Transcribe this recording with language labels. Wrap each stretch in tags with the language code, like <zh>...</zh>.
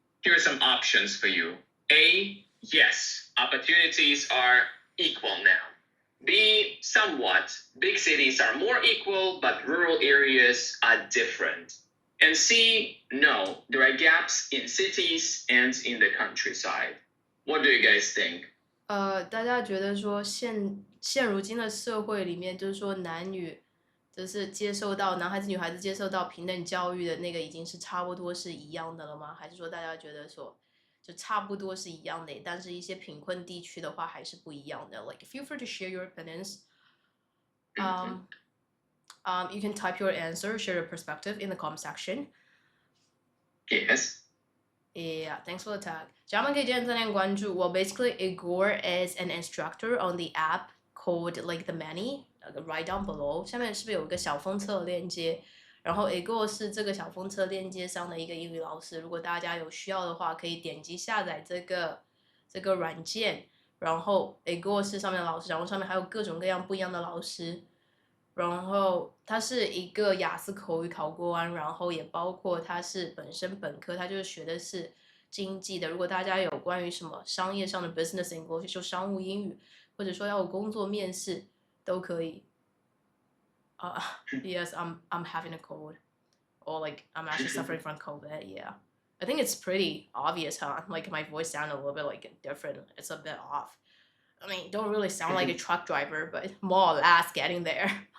<en>Here are some options for you. A, yes, opportunities are equal now. B, somewhat. Big cities are more equal, but rural areas are different. And C, no, there are gaps in cities and in the countryside. What do you guys think?</en> <zh>大家觉得说现如今的社会里面，就是说男女就是接受到男孩子女孩子接受到平等教育的那个已经是差不多是一样的了吗？还是说大家觉得说就差不多是一样的，但是一些贫困地区的话还是不一样的？</zh> <en>Like feel free to share your opinions. You can type your answer, share your perspective in the comment section. Yes. Yeah, thanks for the tag.</en> <zh>咱们可以点赞点关注。</zh> <en>Well, basically, Igor is an instructor on the app called like the Many, right down below.</en> <zh>下面是不是有一个小封测链接？然后 Igor 是这个小封测链接上的一个英语老师。如果大家有需要的话，可以点击下载这个软件。然后 Igor 是上面的老师，然后上面还有各种各样不一样的老师。然后他是一个雅思口语考官，然后也包括他是本身本科，他就是学的是经济的。如果大家有关于什么商业上的 business English 就商务英语，或者说要有工作面试，都可以。</zh> <en>Yes, I'm having a cold, or like I'm actually suffering from COVID. Yeah, I think it's pretty obvious, huh? Like my voice sounded a little bit like different. It's a bit off. I mean, don't really sound like a truck driver, but more or less getting there.</en>